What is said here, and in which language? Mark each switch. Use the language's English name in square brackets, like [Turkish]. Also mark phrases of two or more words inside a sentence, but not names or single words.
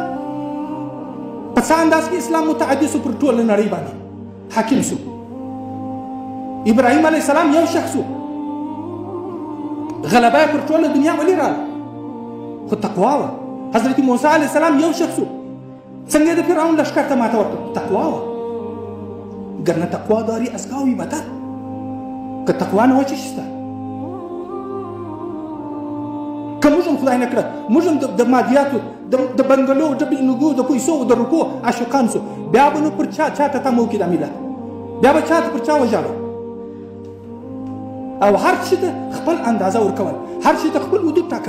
[Pashto] په څه انداز کې اسلام متعدي سو، پر ټوله نړۍ باندې حاکم سو. ابراهیم [Arabic] علیه السلام [Pashto] یو شخص و، غلبه پر ټوله دنیا ولې راغله؟ خو تقوا وه. حضرت موسی [Arabic] علیه السلام [Pashto] یو شخص و، څنګه د فرعون لښکر ته ماته ورکړه؟ تقوا وه. [Persian] ګرنه تقوا داری از گاوی بتر. [Pashto] که تقوا نه وه څه شته؟ که موږ هم خدای نه کړه، موږ هم د مادیاتو د بنګلو د بینګو د پیسو د روپو عاشقان سو، بیا به نو پر چا ته تمه وکړي دا ملت، بیا به چا ته پر چا وژاړو. او هر شي ته خپل اندازه ورکول، هر شي ته خپل حدود ټاکل.